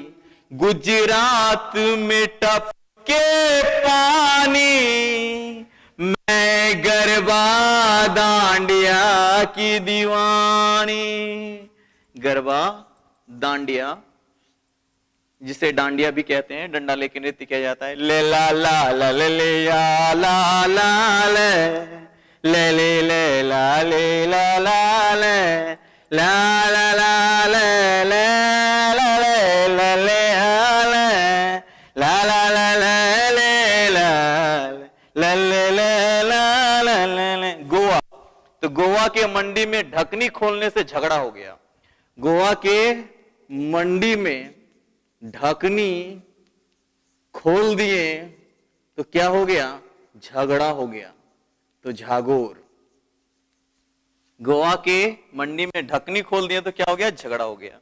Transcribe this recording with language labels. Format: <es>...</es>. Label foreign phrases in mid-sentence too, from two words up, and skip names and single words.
<hi>गुजरात में टपके पानी, मैं गरबा दांडिया की दीवानी। गरबा दांडिया, जिसे डांडिया भी कहते हैं, डंडा लेके नृत्य किया जाता है। ले ला ला ला ले ले या ला ला ले ले ले ले ला ले ला ला ले ला ला ला ले ले ला ले ला ले ला ला ला ले ले ला ले ले। गोवा, तो गोवा के मंडी में ढकनी खोलने से झगड़ा हो गया। गोवा के मंडी में ढकनी खोल दिए तो क्या हो गया, झगड़ा हो गया। तो झागोर, गोवा के मंडी में ढकनी खोल दिए तो क्या हो गया, झगड़ा हो गया।</hi>